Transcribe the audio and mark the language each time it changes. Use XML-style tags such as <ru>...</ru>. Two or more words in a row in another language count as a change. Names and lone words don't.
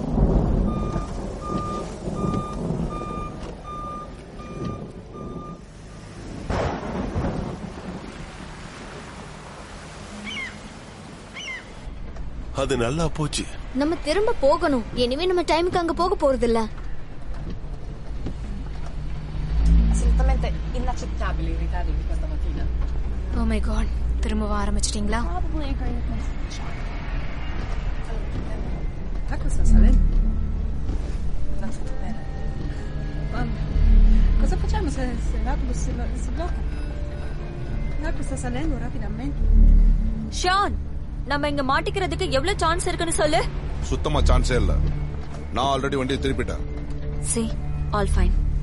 <ta>அது நல்லா போச்சு. நம்ம திரும்ப போகணும். இனிமே நம்ம டைமுக்கு அங்க போக போறது இல்ல.</ta> <it>Assolutamente inaccettabile i ritardi di questa mattina.</it> <en>Oh my god,</en> <ta>திரும்ப ஆரம்பிச்சிட்டீங்களா?</ta> <it>L'acqua sta salendo. Non sta bene. Cosa facciamo se l'autobus si blocca? L'acqua sta salendo rapidamente.</it> <ta>ஷான், நம்ம இங்க மாட்டிக்கிறதுக்கு எவ்வளவு சான்ஸ் இருக்குன்னு சொல்லு. சுத்தமா சான்ஸே இல்ல. நான் ஆல்ரெடி வண்டியை திருப்பிட்டேன்.</ta> <en>See, all fine.</en>